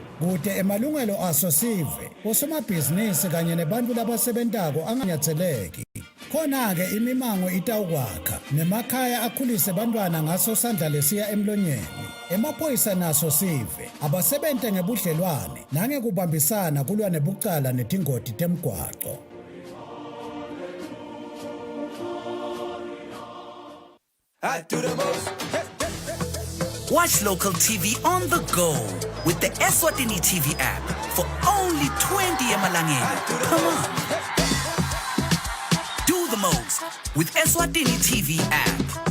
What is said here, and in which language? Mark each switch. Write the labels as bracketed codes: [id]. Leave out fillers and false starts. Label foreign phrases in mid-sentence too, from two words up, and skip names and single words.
[ss] Kude emalungelo aso sive osomabhizinisi kanye nebantu labasebentako anganyatheleki. Khona-ke imimango itawukwakha nemakhaya akhulise bantwana ngaso sandla lesiya emlonyeni. Emaphoyisa naso sive abasebente ngebudlelwane nangekubambisana kulwa nebucala netingoti temgwaco. [en] I do the most. Watch local TV on the go with the Eswatini TV app for only 20 emalangeni. Come on. Do the most with Eswatini TV app.